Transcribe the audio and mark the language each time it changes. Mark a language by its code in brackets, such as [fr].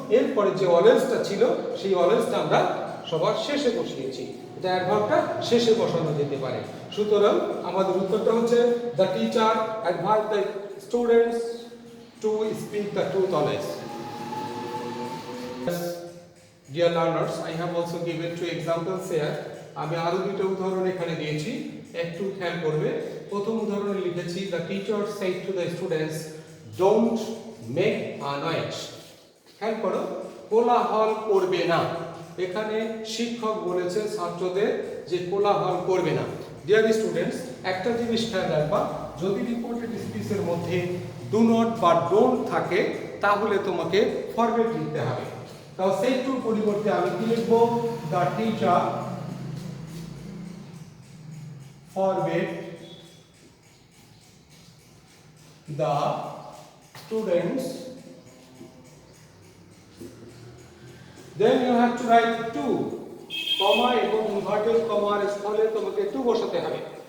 [bn] এরপরে যে অলওয়েজটা ছিল সেই অলওয়েজটা আমরা সবার শেষে বসিয়েছি। এটা অ্যাডভার্বটা শেষে বসানো যেতে পারে। সুতরাং আমাদের উত্তরটা হচ্ছে the teacher advise the students to speak the truth always. [en] Dear learners, I have also given two examples here. [bn] আমি আরো দুটো উদাহরণ এখানে দিয়েছি, একটু খেয়াল করবে। প্রথম উদাহরণে লিখেছি [en] the teacher said to the students don't make a noise। [bn] খেয়াল করো, কোলাহল করবে না। এখানে শিক্ষক বলেছে ছাত্রদের যে কোলাহল করবে না। ডিয়ার স্টুডেন্টস, একটা জিনিস খেয়াল রাখবা, যদি রিপোর্টেড স্পিচের মধ্যে ডু নট বা ডোন্ট থাকে তাহলে তোমাকে ফরম্যাট লিখতে হবে। তাও said to পরিবর্তে আমি কি লিখব [en] the teacher forbade the students, then you have to write to [bn] কমা এবং ইনভার্টেড কমার স্থলে তোমাকে টু বসাতে হবে।